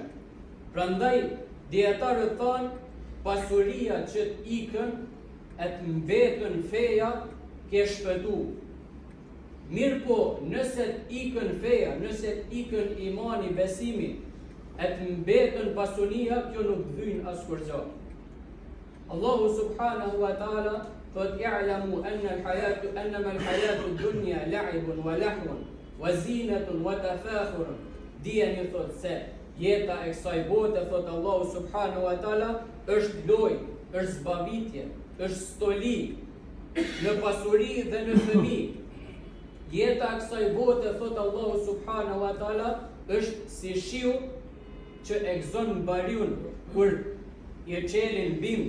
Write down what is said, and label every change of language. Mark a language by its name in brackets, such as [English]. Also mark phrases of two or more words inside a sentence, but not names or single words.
[Albanian] Prandaj dietarët thonë, pasuria që të ikën e të mbetën feja ke shpëtu. Mirë po, nëse të ikën feja, nëse të ikën imani, besimi, e të mbetën pasunia, kjo nuk vyn askur gjë. [Arabic] الله سبحانه وتعالى thot اعلموا أنما الحياة الدنيا لعب ولهو وزينة وتفاخر. [Albanian] Dijeni thot se jeta e kësaj bote, thot Allahu [Arabic] سبحانه وتعالى, [Albanian] është lojë, është zbavitje, është stoli në pasuri dhe në fëmijë. Jeta e kësaj bote, thot Allahu [Arabic] سبحانه وتعالى, [Albanian] është si shiu që e gëzon bariun kur i çelin bim.